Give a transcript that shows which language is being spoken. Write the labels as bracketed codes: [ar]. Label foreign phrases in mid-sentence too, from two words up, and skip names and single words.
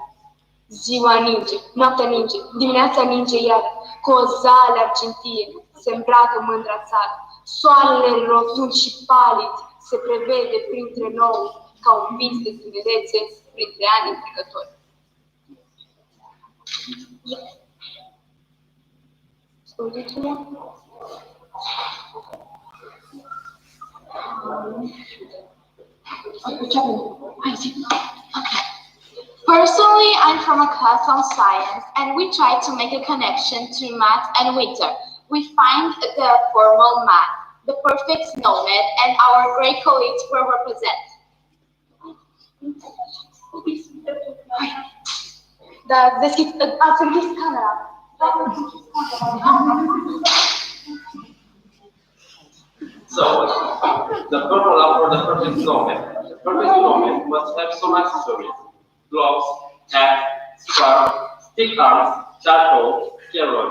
[ro] Ziua ninge, noaptea ninge, dimineața ninge iară, cu o zale argintie se îmbracă mândra țară. Soarele rotund și palid se prevede printre noi, ca un vis de tinerețe printre ani trecători. [en] Personally, I'm from a class on science, and we try to make a connection to math and winter. We find the formal math, the perfect snowman, and our great colleagues will represent. [ro] Ați închis camera. [en] So, the formula for the perfect snowman. The perfect snowman must have some accessories: gloves, hat, scarf, stick arms, charcoal, steroid.